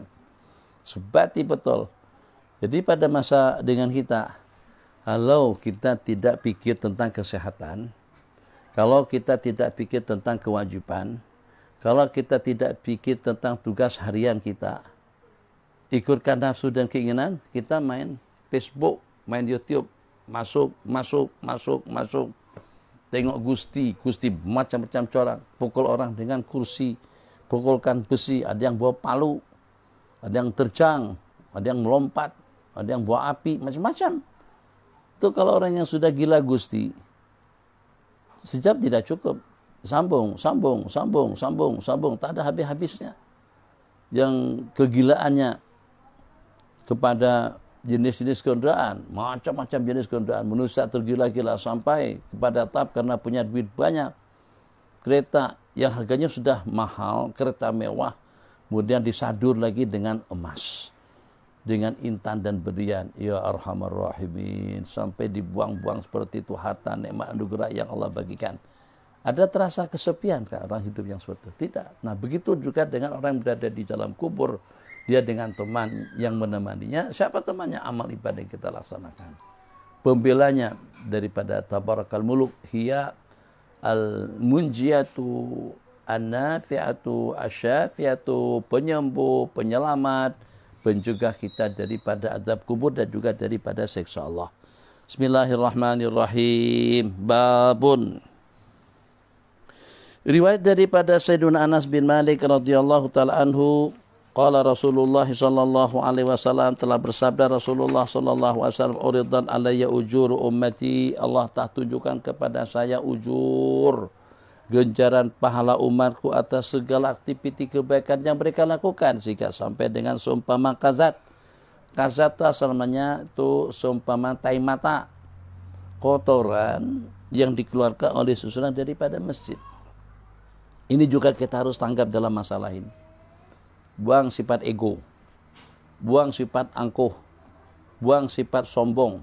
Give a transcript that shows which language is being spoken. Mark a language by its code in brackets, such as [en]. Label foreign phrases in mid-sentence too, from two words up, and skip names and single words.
[ms] Sebati betul. Jadi pada masa dengan kita, kalau kita tidak pikir tentang kesehatan, kalau kita tidak pikir tentang kewajiban, kalau kita tidak pikir tentang tugas harian kita, ikutkan nafsu dan keinginan, kita main Facebook, main YouTube, masuk, tengok gusti macam-macam corak, pukul orang dengan kursi, pukulkan besi, ada yang bawa palu, ada yang terjang, ada yang melompat, ada yang bawa api, macam-macam. Itu kalau orang yang sudah gila gusti, sejam tidak cukup, sambung, tak ada habis-habisnya. Yang kegilaannya kepada jenis-jenis kenderaan, macam-macam jenis kenderaan, manusia tergila-gila sampai kepada tahap karena punya duit banyak, kereta yang harganya sudah mahal, kereta mewah, kemudian disadur lagi dengan emas, dengan intan dan berlian. [ar] يا أرحم الراحمين, [ms] sampai dibuang-buang seperti itu harta nikmat anugerah yang Allah bagikan. Ada terasa kesepian kan orang hidup yang seperti itu? Tidak. Nah begitu juga dengan orang yang berada di dalam kubur, dia dengan teman yang menemaninya. Siapa temannya? Amal ibadah yang kita laksanakan. Pembelanya daripada [ar] تبارك الملك هي المنجية النافعة الشافعة, [ms] penyembuh, penyelamat, pencegah kita daripada azab kubur dan juga daripada siksa Allah. [ar] بسم الله الرحمن الرحيم. باب. [ms] Riwayat daripada Sayyiduna Anas bin Malik [ar] رضي الله تعالى عنه قال رسول الله صلى الله عليه وسلم, [ms] telah bersabda Rasulullah [ar] صلى الله عليه وسلم, عرضت علي أجور أمتي, [ms] Allah tak tunjukkan kepada saya ujur, ganjaran pahala umatku atas segala aktiviti kebaikan yang mereka lakukan, sehingga sampai dengan seumpama kazat. Kazat itu asalnya itu seumpama tai mata, kotoran yang dikeluarkan oleh susunan daripada masjid. Ini juga kita harus tanggap dalam masalah ini. Buang sifat ego, buang sifat angkuh, buang sifat sombong.